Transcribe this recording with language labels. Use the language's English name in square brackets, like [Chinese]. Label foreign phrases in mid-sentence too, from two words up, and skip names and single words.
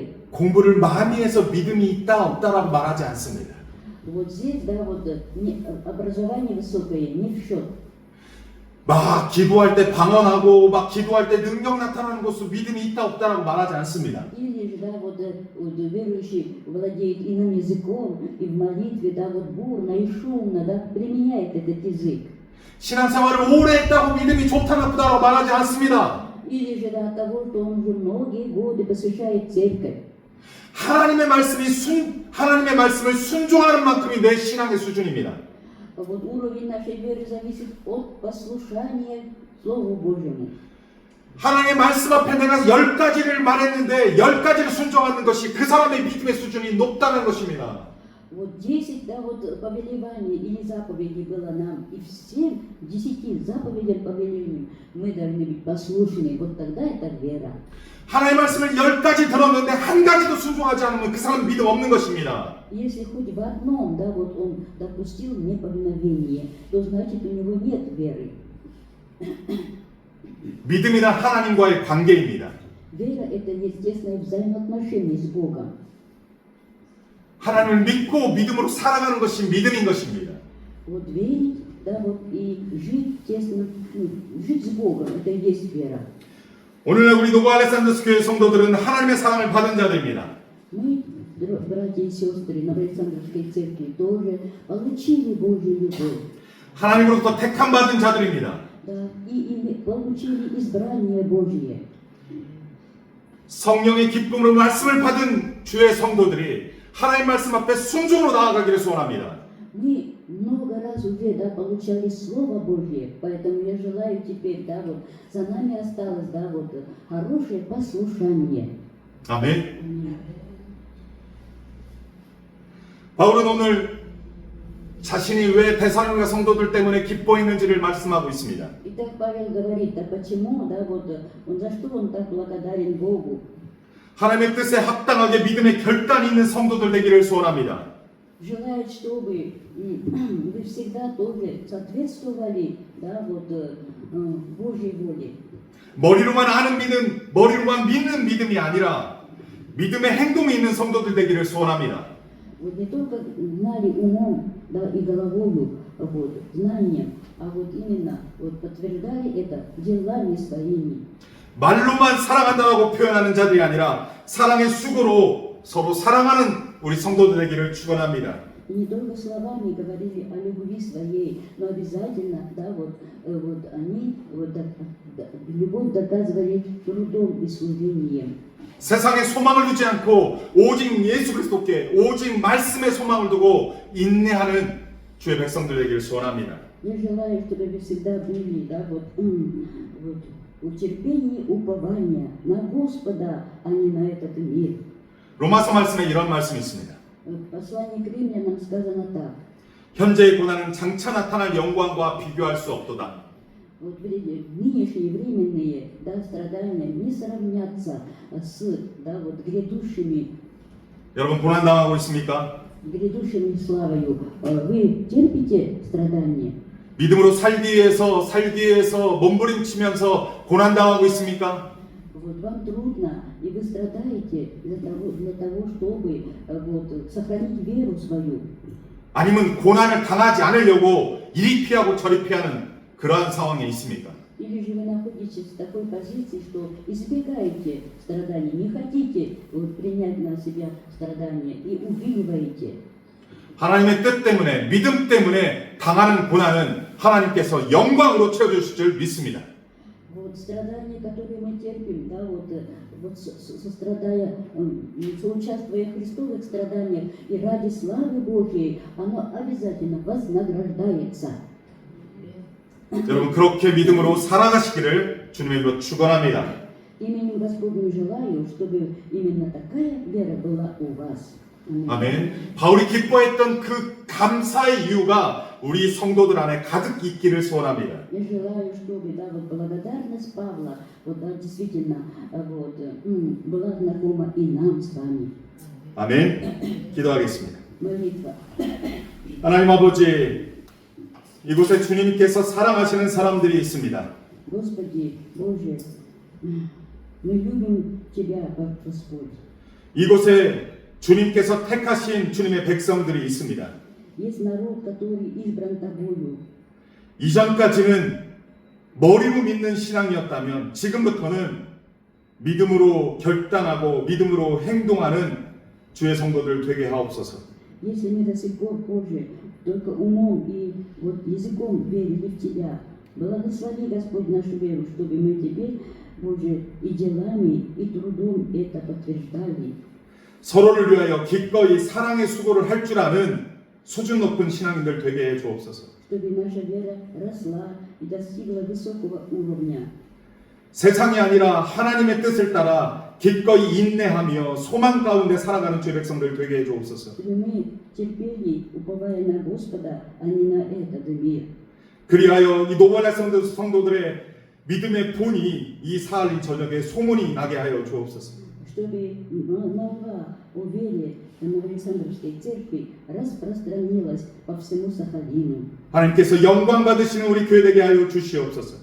[Korean] 공부를 많이 해서 믿음이 있다 없다라고 말하지 않습니다. [Russian] Вот здесь, да, вот образование высокое не в счет. [Korean] 막 기도할 때 방언하고 막 기도할 때 능력 나타나는 것으로 믿음이 있다 없다라고 말하지 않습니다. [Russian] Или же, да, вот верующий владеет иным языком и в молитве, да, вот бурно и шумно, да, применяет этот язык. [Korean] 신앙생활을 오래 했다고 믿음이 좋다 나쁘다라고 말하지 않습니다. [Russian] Или же, да, от того, что он уже многие годы посвящает церковь. [Korean] 하나님의 말씀을 순종하는 만큼이 내 신앙의 수준입니다. [Russian] Вот уровень нашей веры зависит от послушания Слову Божьему. [Korean] 하나님의 말씀 앞에 내가 10가지를 말했는데 10가지를 순종하는 것이 그 사람의 믿음의 수준이 높다는 것입니다. [Russian] Вот 10, да, вот повелеваний или заповедей было нам, и всем 10 заповедям повелениям мы должны быть послушны. Вот тогда это вера. [Korean] 하나님의 말씀을 10가지 들었는데 한 가지도 순종하지 않으면 그 사람은 믿음 없는 것입니다. [Russian] Если хоть в одном, да, вот он допустил неповиновение, то значит у него нет веры. [Korean] 믿음이란 하나님과의 관계입니다. [Russian] Вера – это естественное взаимоотношение с Богом. [Korean] 하나님을 믿고 믿음으로 살아가는 것이 믿음인 것입니다. [Russian] Вот верить, да, вот и жить тесно, жить с Богом – это и есть вера. [Korean] 오늘날 우리 노브 알렉산더스 교회 성도들은 하나님의 사랑을 받은 자들입니다. [Russian] Мы, братья и сестры, на Александровской церкви тоже получили Божью любовь. [Korean] 하나님으로부터 택함 받은 자들입니다. [Russian] Да, и получили избрание Божье. [Korean] 성령의 기쁨으로 말씀을 받은 주의 성도들이 하나님 말씀 앞에 순종으로 나아가기를 소원합니다. [Russian] Мы много раз уже, да, получали Слово Божье, поэтому я желаю теперь, да, вот за нами осталось, да, вот хорошее послушание. [Korean] 아멘. 바울은 오늘 자신이 왜 데살로니가 성도들 때문에 기뻐했는지를 말씀하고 있습니다. [Russian] Итак, Павел говорит, а почему, да, вот он за что он так благодарен Богу? [Korean] 하나님의 뜻에 합당하게 믿음의 결단이 있는 성도들 되기를 소원합니다. [Russian] Желает, чтобы вы всегда тоже соответствовали, да, вот Божьей воле. [Korean] 머리로만 아는 믿음, 머리로만 믿는 믿음이 아니라 믿음의 행동이 있는 성도들 되기를 소원합니다. [Russian] Вот не только знали умом, да, и головою, вот, знанием, а вот именно вот подтверждали это делами своими. [Korean] 말로만 사랑한다고 표현하는 자들이 아니라 사랑의 수고로 서로 사랑하는 우리 성도들 되기를 축원합니다. [Russian] И не только словами говорили о любви своей, но обязательно, да, вот они вот, любовь доказывали трудом и служением. [Korean] 세상에 소망을 두지 않고 오직 예수 그리스도께 오직 말씀에 소망을 두고 인내하는 주의 백성들 되기를 소원합니다. [Russian] Я желаю, чтобы вы всегда были, да, вот в терпении упования на Господа, а не на этот мир. [Korean] 로마서 말씀에 이런 말씀이 있습니다. [Russian] В послании к римлянам сказано так. [Korean] 현재의 고난은 장차 나타날 영광과 비교할 수 없도다. [Russian] Вот нынешние временные, да, страдания не сравнятся с, да, вот грядущими [Korean] 여러분 고난 당하고 있습니까? [Russian] грядущими славою. Вы терпите страдания? [Korean] 믿음으로 살기 위해서 몸부림치면서 고난 당하고 있습니까? [Russian] Вот вам трудно, и вы страдаете для того, чтобы вот, сохранить веру свою. [Korean] 아니면 고난을 당하지 않으려고 이리 피하고 저리 피하는 그러한 상황에 있습니까? [Russian] Или же вы находитесь в такой позиции, что избегаете страданий, не хотите вот, принять на себя страдания и увиливаете. [Korean] 하나님의 뜻 때문에, 믿음 때문에 당하는 고난은 하나님께서 영광으로 채워주실 줄 믿습니다. [Russian] Вот страдания, которые мы терпим, да, вот сострадая, соучаствуя в Христовых страданиях и ради славы Божьей, оно обязательно вознаграждается. [Korean] 여러분 그렇게 믿음으로 살아가시기를 주님의 이름으로 축원합니다. [Russian] Именем Господним желаю, чтобы именно такая вера была у вас. [Korean] 아멘. 바울이 기뻐했던 그 감사의 이유가 우리 성도들 안에 가득 있기를 소원합니다. [Russian] Я желаю, чтобы да, вот благодарность Павла вот, да, действительно вот, была знакома и нам с вами. [Korean] 아멘. 기도하겠습니다. [Russian] Молитва. [Korean] 하나님 아버지, 이곳에 주님께서 사랑하시는 사람들이 있습니다. [Russian] Господи Боже, мы любим Тебя, Господь. [Korean] 이곳에 주님께서 택하신 주님의 백성들이 있습니다. [Russian] Есть народ, который избран Тобою. [Korean] 이전까지는 머리로 믿는 신앙이었다면 지금부터는 믿음으로 결단하고 믿음으로 행동하는 주의 성도들 되게 하옵소서. [Russian] Если мы до сих пор, Боже, только умом и вот языком верили в Тебя, благослови, Господь, нашу веру, чтобы мы теперь, Боже, и делами, и трудом это подтверждали. [Korean] 서로를 위하여 기꺼이 사랑의 수고를 할 줄 아는 수준 높은 신앙인들 되게 해 주옵소서. [Russian] Чтобы наша вера росла и достигла высокого уровня. [Korean] 세상이 아니라 하나님의 뜻을 따라 기꺼이 인내하며 소망 가운데 살아가는 주의 백성들 되게 해 주옵소서. [Russian] Чтобы мы терпели, уповая на Господа, а не на этот мир. [Korean] 그리하여 이 노벌의 성도들의 믿음의 본이 이 사흘 저녁에 소문이 나게 하여 주옵소서. [Russian] Чтобы молва о вере Новоалександровской церкви распространилась по всему Сахалину. [Korean] 하나님께서 영광 받으시는 우리 교회 되게 하여 주시옵소서.